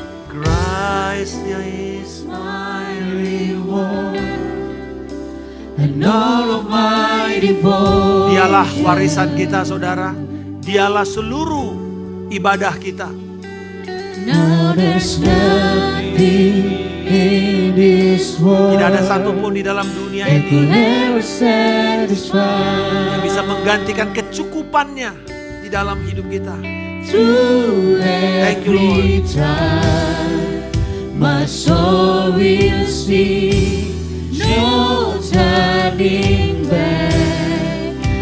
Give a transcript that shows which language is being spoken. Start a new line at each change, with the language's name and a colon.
English: Christ is my reward and all of my devotion.
Indonesian: Dialah warisan kita saudara. Dialah seluruh ibadah kita.
English: Now there's nothing in this world
Indonesian: Tidak ada satupun di dalam dunia
English: that could
Indonesian: ini
English: ever satisfy.
Indonesian: yang bisa menggantikan kecukupannya di dalam hidup kita.
English: Through Thank you, every time, my soul will sing, no turning back.